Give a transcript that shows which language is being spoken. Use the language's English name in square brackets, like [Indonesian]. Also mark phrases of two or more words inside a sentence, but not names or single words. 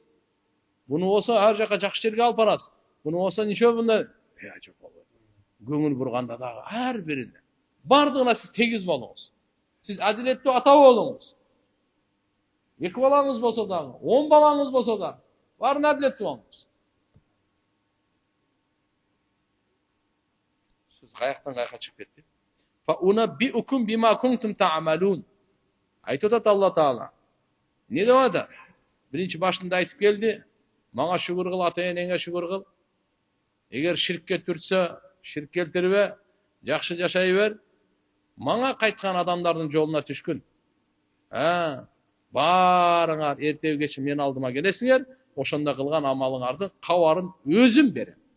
[Kyrgyz] Буну болсо ар жака жакшы жерге алып барасыз. Буну болсо ниче мындай көңүл бурганда дагы ар бирине бардыгына сиз тегиз болуңуз. Сиз адилеттүү ата болуңуз. 2 балаңыз болсо дагы, 10 балаңыз болсо дагы, баарына адилеттүү болуңуз. Сөз каяктан каяка чыгып кетти? [Arabic] فأنبئكم بما كنتم تعملون. [Kyrgyz] Айтып атат Алла Таала. Не деп атат? Биринчи башында айтып келди. Мага шүгүр кыл, ата-энеңе шүгүр кыл. Эгер ширкке түртсө, ширк келтирбе, жакшы жашай бер. Мага кайткан адамдардын жолуна түшкүн. Баарыңар эртеби кече мен алдыма келесиңер, ошондо кылган амалыңардын кабарын өзүм берем.